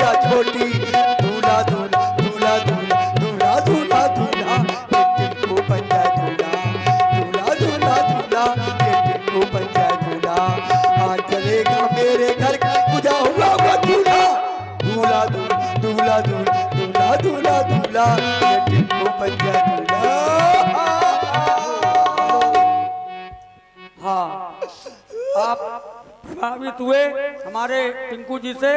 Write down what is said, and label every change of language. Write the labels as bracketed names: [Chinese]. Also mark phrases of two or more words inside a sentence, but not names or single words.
[Hindi] छोटी दूल्हा दूल्हा दूल्हा दूल्हा दूल्हा दूल्हा दूल्हा ये टिंकू बन जाए दूल्हा दूल्हा दूल्हा दूल्हा ये टिंकू बन जाए दूल्हा आज चलेगा मेरे घर पूजा हुआ हुआ दूल्हा दूल्हा दूल्हा दूल्हा दूल्हा दूल्हा दूल्हा ये टिंकू बन जाए दूल्हा। हाँ, आप प्रभावित हुए हमारे टिंकू जी से।